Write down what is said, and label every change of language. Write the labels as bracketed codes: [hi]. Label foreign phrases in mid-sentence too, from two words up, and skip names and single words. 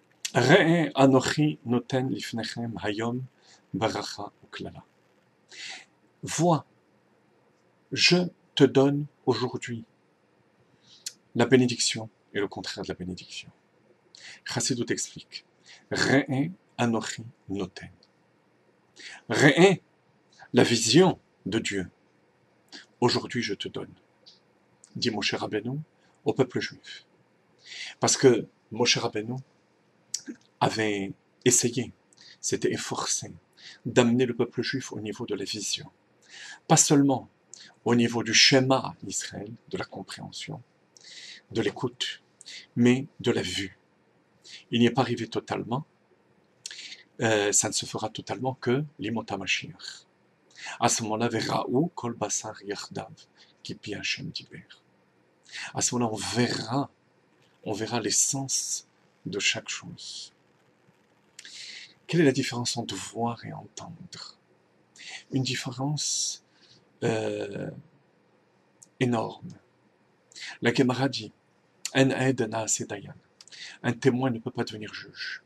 [he] ראה אנכי נתן לפניכם היום ברכה וקללה. [fr] Vois, je te donne aujourd'hui la bénédiction et le contraire de la bénédiction. Chassidut explique. [he] ראה אנכי נתן. [fr] Re'e, la vision de Dieu. Aujourd'hui je te donne, dit Moshe Rabbeinu au peuple juif. Parce que Moshe Rabbeinu avait essayé, s'était efforcé d'amener le peuple juif au niveau de la vision. Pas seulement au niveau du schéma Israël, de la compréhension, de l'écoute, mais de la vue. Il n'y est pas arrivé totalement, ça ne se fera totalement que [he] לימות המשיח. [fr] À ce moment-là, [he] וראו כל בשר יחדו כי פי השם דבר. [fr] À ce moment-là, on verra l'essence de chaque chose. Quelle est la différence entre voir et entendre? Une différence énorme. La Gemara dit, un témoin ne peut pas devenir juge.